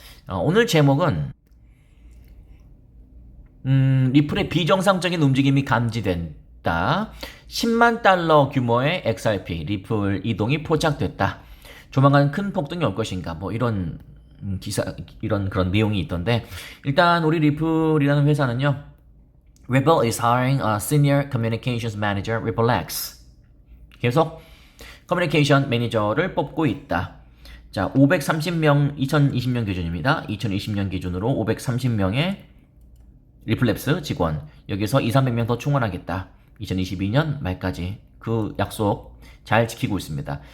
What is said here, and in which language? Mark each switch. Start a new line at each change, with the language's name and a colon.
Korean: 오늘 제목은 리플의 비정상적인 움직임이 감지된다. 10만 달러 규모의 XRP 리플 이동이 포착됐다. 조만간 큰 폭등이 올 것인가 뭐 이런 이런 그런 내용이 있던데 일단 우리 리플이라는 회사는요.
English: Ripple is hiring a senior communications manager, Ripple X.
Korean: 계속 커뮤니케이션 매니저를 뽑고 있다. 자, 530명 2020년 기준입니다. 2020년 기준으로 530명의 리플랩스 직원 여기서 200~300명 더 충원하겠다. 2022년 말까지 그 약속 잘 지키고 있습니다.